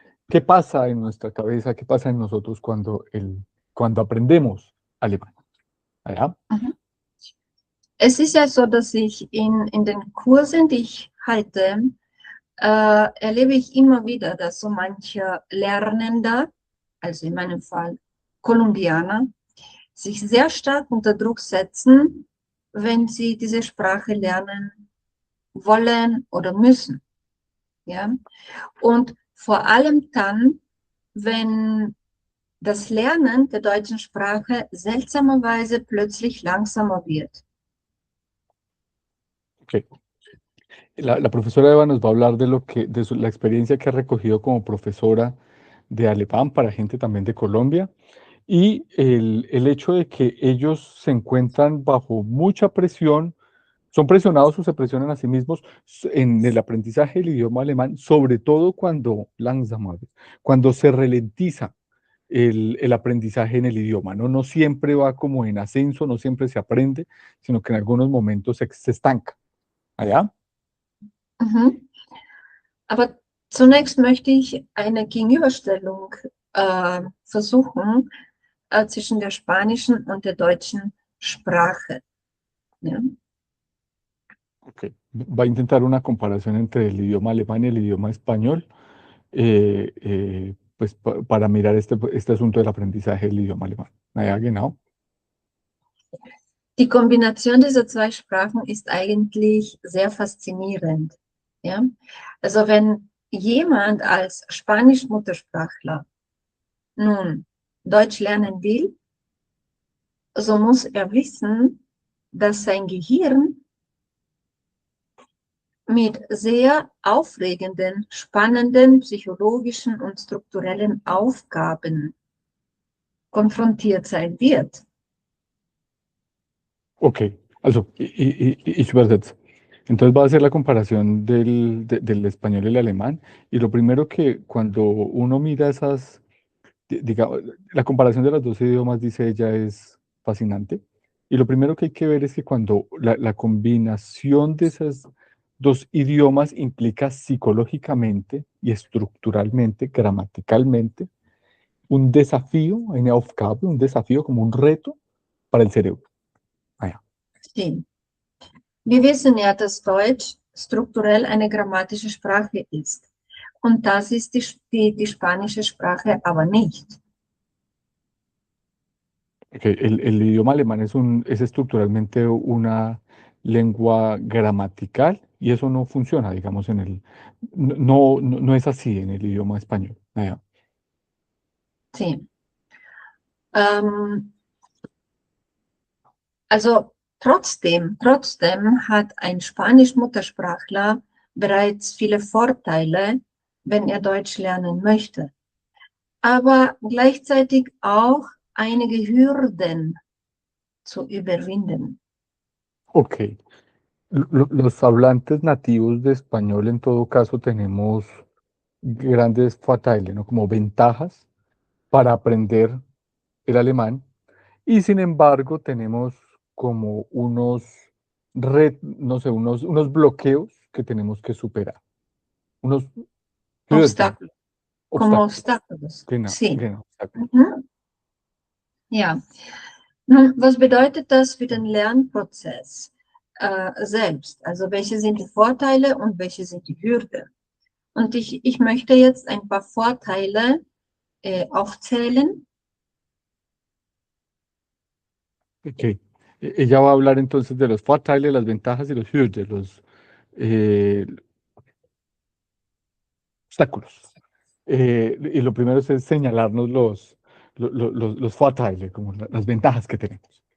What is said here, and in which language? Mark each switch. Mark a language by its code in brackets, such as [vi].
[es] ¿Qué pasa en nuestra cabeza, qué pasa en nosotros cuando aprendemos alemán? ¿Allá? [de] Es ist ja so, dass ich in den Kursen, die ich halte, erlebe ich immer wieder, dass so manche Lernender, also in meinem Fall Kolumbianer, sich sehr stark unter Druck setzen, wenn sie diese Sprache lernen wollen oder müssen. Ja? Und vor allem dann, wenn das Lernen der deutschen Sprache seltsamerweise plötzlich langsamer wird. Ok. [es] La profesora Eva nos va a hablar de la experiencia que ha recogido como profesora de alemán para gente también de Colombia y el hecho de que ellos se encuentran bajo mucha presión, son presionados o se presionan a sí mismos en el aprendizaje del idioma alemán, sobre todo cuando se ralentiza el aprendizaje en el idioma, ¿no? No siempre va como en ascenso, no siempre se aprende, sino que en algunos momentos se estanca. ¿Allá? [de] Aber zunächst möchte ich eine Gegenüberstellung versuchen zwischen der spanischen und der deutschen Sprache. Ja? Okay. [es] Va a intentar una comparación entre el idioma alemán y el idioma español, pues para mirar este asunto del aprendizaje del idioma alemán. [de] Ja, genau. Die Kombination dieser zwei Sprachen ist eigentlich sehr faszinierend. Ja? Also wenn jemand als Spanisch-Muttersprachler nun Deutsch lernen will, so muss er wissen, dass sein Gehirn mit sehr aufregenden, spannenden, psychologischen und strukturellen Aufgaben konfrontiert sein wird. Ok, also ich übersetze. Entonces va a hacer la comparación del español y el alemán. Y lo primero que cuando uno mira digamos, la comparación de los dos idiomas, dice ella, es fascinante. Y lo primero que hay que ver es que cuando la combinación de esos dos idiomas implica psicológicamente y estructuralmente, gramaticalmente, un desafío, eine Aufgabe, un desafío como un reto para el cerebro. Ah, Stimmt. Wir wissen ja, dass Deutsch strukturell eine grammatische Sprache ist. Und das ist die spanische Sprache aber nicht. okay. [es] El idioma alemán es estructuralmente una lengua gramatical y eso no funciona, digamos, no es así en el idioma español. Ah, Sí. [de] Also trotzdem hat ein Spanisch-Muttersprachler bereits viele Vorteile, wenn er Deutsch lernen möchte. Aber gleichzeitig auch einige Hürden, zu überwinden. Ok. [es] Los hablantes nativos de español, en todo caso, tenemos grandes fatales, ¿no? Como ventajas para aprender el alemán. Y sin embargo, tenemos como no sé, unos bloqueos que tenemos que superar. Unos Hürden, Obstáculos, como obstáculos. obstáculos. [de] Genau, [es] Sí. [de] genau, [es] Obstáculos. [de] Mhm. Ja. Nun, was bedeutet das für den Lernprozess selbst? Also welche sind die Vorteile und welche sind die Hürden? Und ich möchte jetzt ein paar Vorteile aufzählen. Ok. [es] Ella va a hablar entonces de los fatales, las ventajas y los Hürden, los eh, obstáculos. Y lo primero es señalarnos los fatales, como las ventajas que tenemos.